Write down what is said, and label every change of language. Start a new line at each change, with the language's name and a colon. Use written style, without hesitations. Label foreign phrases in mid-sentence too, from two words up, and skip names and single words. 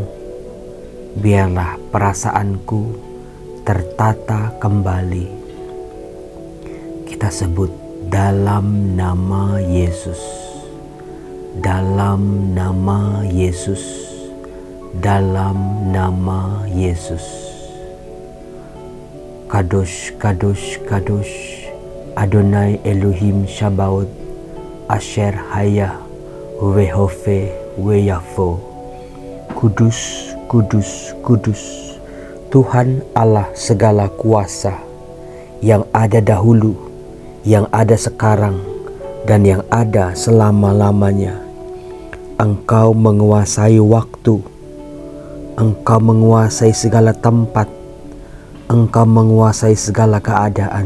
Indonesian: Biarlah perasaanku tertata kembali. Kita sebut dalam nama Yesus. Dalam nama Yesus. Dalam nama Yesus.
Hebrew: קדוש, קדוש, קדוש, אדוני אלוהים צבאות, אשר היה והווה ויבוא.
Indonesian: Kudus, kudus, kudus, Tuhan Allah segala kuasa, yang ada dahulu, yang ada sekarang, dan yang ada selama-lamanya. Engkau menguasai waktu, Engkau menguasai segala tempat, Engkau menguasai segala keadaan.